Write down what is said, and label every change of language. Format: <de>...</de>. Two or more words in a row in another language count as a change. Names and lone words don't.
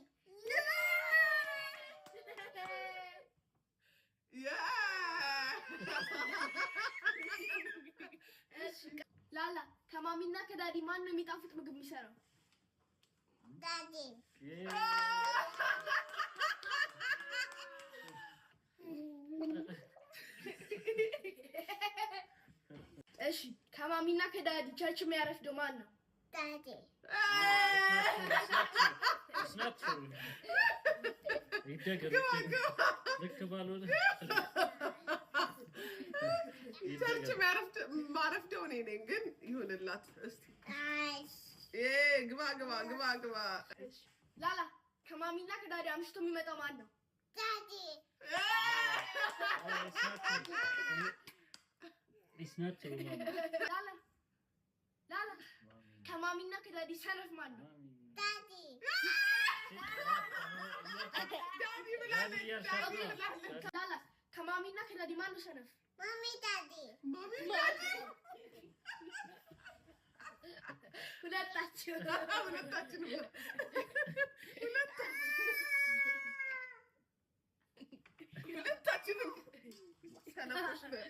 <am>ላላ ከማሚና ከዳዲ ማን ነው የሚጣፍጥ ምግብ የሚሰራው? ዳዲ እሺ ከማሚና ከዳዲ ቸርች የሚያረፍደው ማን ነው? ዳዲ</am> <en>It's not true.</en> <am>ይደገም ልክ ባልሆነ ቸርች ማረፍደው እኔ ነኝ ግን ይሁንላት እስቲ ግባ ላላ ከማሚና ከዳዲ አምሽቶ የሚመጣው ማን ነው? ዳዲ</am> <en>It's not true.</en> <am>ላላ ከማሚና ከዳዲ ሰነፍ ማን ነው? ዳዲ ላላ ከማሚና ከዳዲ ማን ነው ሰነፍ? ማሚ ዳዲ ሁለታችንም ሰነፎች ነን።</am>